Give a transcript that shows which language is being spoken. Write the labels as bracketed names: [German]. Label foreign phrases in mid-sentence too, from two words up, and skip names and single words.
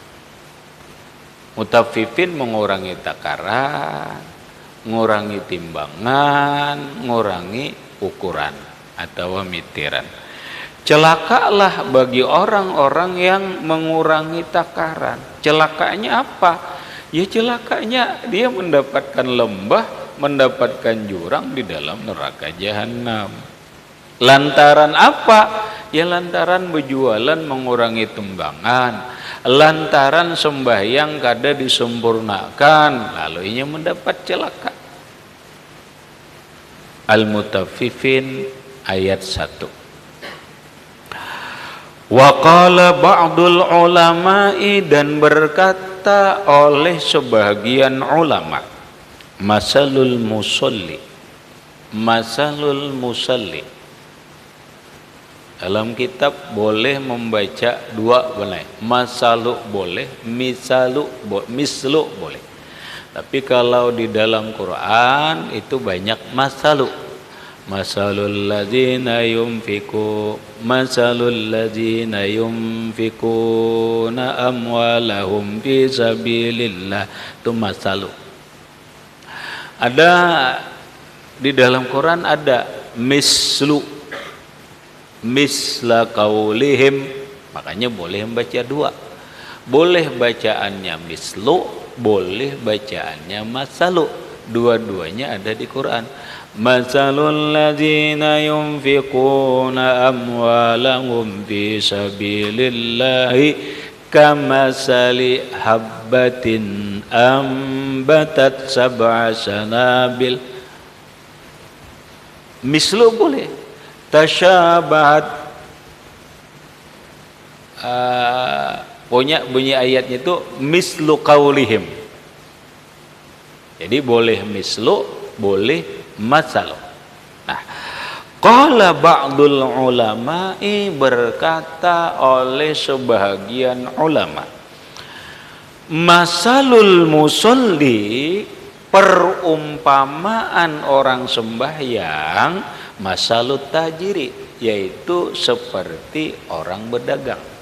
[Indonesian] Mutaffifin mengurangi takaran, mengurangi timbangan, mengurangi ukuran atau mitiran. Celakalah bagi orang-orang yang mengurangi takaran. Celakanya apa? Ya celakanya dia mendapatkan lembah, mendapatkan jurang di dalam neraka jahanam. Lantaran apa? Ya lantaran berjualan mengurangi tumbangan, lantaran sembahyang kada disempurnakan, lalu ia mendapat celaka. Al-Mutaffifin ayat 1. [Arabic] وقال بعض العلماء, [Indonesian] dan berkata oleh sebagian ulama, [Arabic] مثل المصلي، مثل المصلي. [Indonesian] Dalam kitab boleh membaca dua boleh, masalu boleh, mislu boleh. Tapi kalau di dalam Quran itu banyak masalu. [Arabic] مثل الذين ينفقون أموالهم في سبيل الله, [Indonesian] itu masalu. Ada di dalam Quran ada mislu, [Arabic] مثل قولهم, [Indonesian] makanya boleh membaca dua. Boleh bacaannya mislu, boleh bacaannya masalu. Dua-duanya ada di Quran. [Arabic] مثل الذين ينفقون أموالهم في سبيل الله كمثل حبة أنبتت سبع سنابل. [Indonesian] Mislu boleh. Tasyabahat, punya bunyi ayatnya itu [Arabic] مثل قولهم. [Indonesian] Jadi boleh mislu, boleh masalu. Nah, [Arabic] قال بعض العلماء, [Indonesian] berkata oleh sebahagian ulama, [Arabic] مثل المصلي, [Indonesian] perumpamaan orang sembahyang, [Arabic] مثل التاجر, [Indonesian] yaitu seperti orang berdagang.